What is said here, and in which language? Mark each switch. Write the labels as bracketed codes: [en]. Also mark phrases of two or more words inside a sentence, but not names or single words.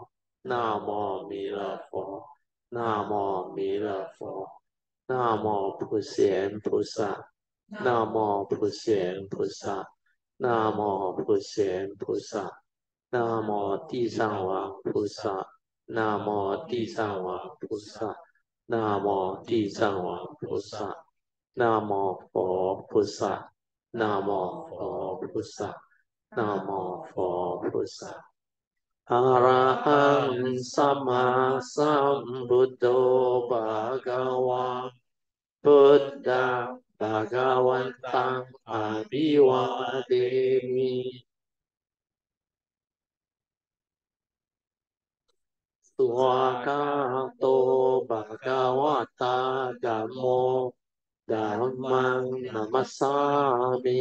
[zh] 南无弥勒佛，南无弥勒佛，南无普贤菩萨，南无普贤菩萨，南无普贤菩萨，南无地藏王菩萨，南无地藏王菩萨，南无地藏王菩萨，南无佛菩萨，南无佛菩萨，南无佛菩萨。 [pi] อะระหังสัมมาสัมพุทโธภะคะวะพุทธังภะคะวันตังอะภิวาเทมิ สุภะโตภะคะวะตาธัมโมธัมมังนัมมัสสามิ